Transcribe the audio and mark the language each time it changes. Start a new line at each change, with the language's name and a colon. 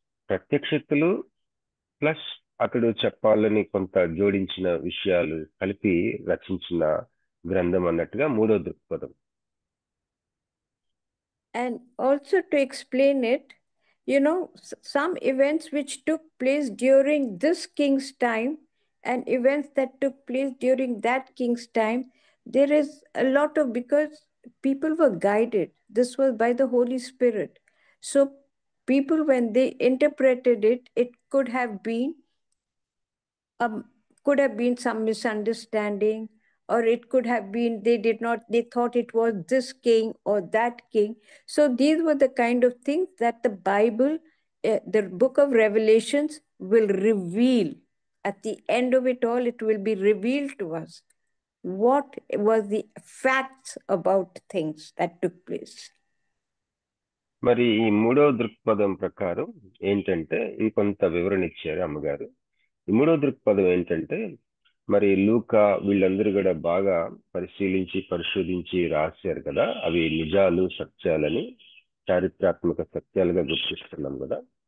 Telugu: ప్రత్యక్షతలు plus అతడు చెప్పాలని కొంత జోడించిన విషయాలు కలిపి రచించిన గ్రంథం అన్నట్టుగా మూడో దృక్పథం.
English: And also to explain it, some events which took place during this king's time and events that took place during that king's time, there is a lot of, because people were guided. This was by the Holy Spirit. So people, when they interpreted it, it could have been could have been some misunderstanding, or it could have been they thought it was this king or that king. So these were the kind of things that the Bible, the book of Revelations, will reveal. At the end of it all, it will be revealed to us what was the facts about things that took place.
Telugu: మరి ఈ మూడవ దృక్పథం ప్రకారం ఏంటంటే ఇంకొంత వివరణ ఇచ్చారు అమ్మగారు. ఈ మూడవ దృక్పథం ఏంటంటే మరి లూకా వీళ్ళందరూ కూడా బాగా పరిశీలించి పరిశోధించి రాశారు కదా, అవి నిజాలు సత్యాలని చారిత్రాత్మక సత్యాలుగా గుర్తిస్తున్నాం కదా.